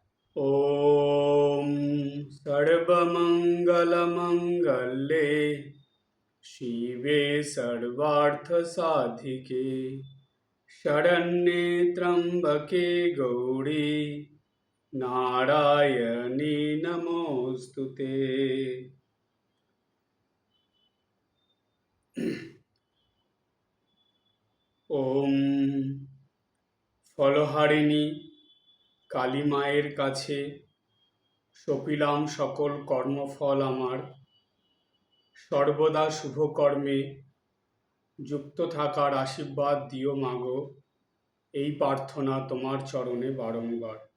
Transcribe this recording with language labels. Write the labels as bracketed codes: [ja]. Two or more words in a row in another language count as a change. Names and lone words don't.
[sa] ॐ सर्वमङ्गलमङ्गले शिवे सर्वार्थसाधिके शरण्ये त्र्यम्बके गौरी नारायणी नमोऽस्तु ते। [bn] ওম ফলহারিণী কালী মায়ের কাছে সপিলাম সকল কর্মফল আমার, সর্বদা শুভকর্মে যুক্ত থাকার আশীর্বাদ দিও মাগো, এই প্রার্থনা তোমার চরণে বারংবার।